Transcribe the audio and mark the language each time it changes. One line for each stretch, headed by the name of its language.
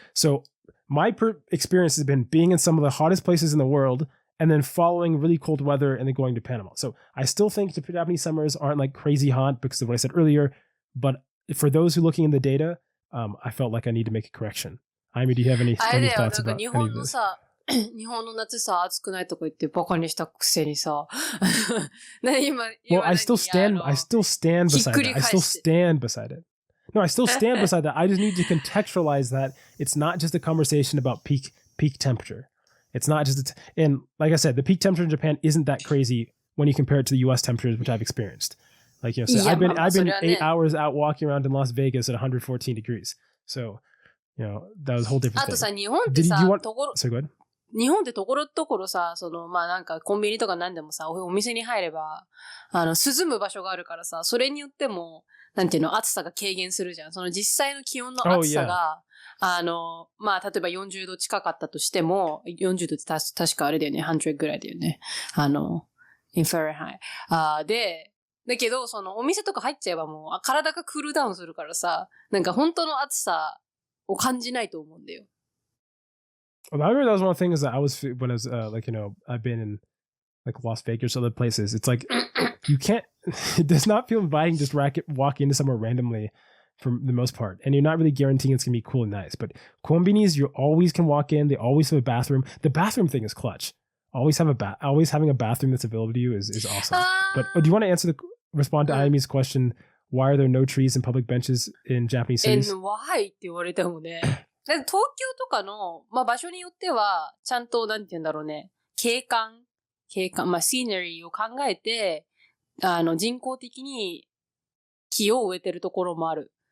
English: So my experience has been being in some of the hottest places in the world and then following really cold weather and then going to Panama. So I still think the Japanese summers aren't like crazy hot because of what I said earlier. But for those who are looking in the data, I felt like I need to make a correction. Amy, do you have any thoughts about any of this?
Japanese: 日本の夏さ、暑くないとか言ってバカにしたくせにさ。今
English: Well, I still stand beside that. I still stand beside it. No, I still stand beside that. I just need to contextualize that it's not just a conversation about peak temperature. It's not just, and like I said, the peak temperature in Japan isn't that crazy when you compare it to the US temperatures, which I've experienced. Like, so I've been 8 hours out walking around in Las Vegas at 114 degrees. So, that was a whole different thing.
Japanese: あとさ、日本ってさ、
English: Sorry, go ahead.
Japanese: 日本ってところどころさ、なんかコンビニとか何でもさ、お店に入れば、涼む場所があるからさ、それによっても、なんていうの、暑さが軽減するじゃん。実際の気温の暑さが、例えば40度近かったとしても、40度って確かあれだよね、100ぐらいだよね。
English: in Fahrenheit。
Japanese: だけど、お店とか入っちゃえばもう、体がクールダウンするからさ、なんか本当の暑さを感じないと思うんだよ。
English: Well, I remember that was one of the things that when I was I've been in like Las Vegas or other places. It's like you can't. It does not feel inviting just walk into somewhere randomly for the most part, and you're not really guaranteeing it's gonna be cool and nice. But konbinis, you always can walk in. They always have a bathroom. The bathroom thing is clutch. Always having a bathroom that's available to you is awesome. But do you want to respond to Ayami's question? Why are there no trees and public benches in Japanese cities? And why
Japanese: って言われてもね。東京とかの、場所によっては、ちゃんと、なんて言うんだろうね、景観、シーナリーを考えて、人工的に木を植えてるところもある。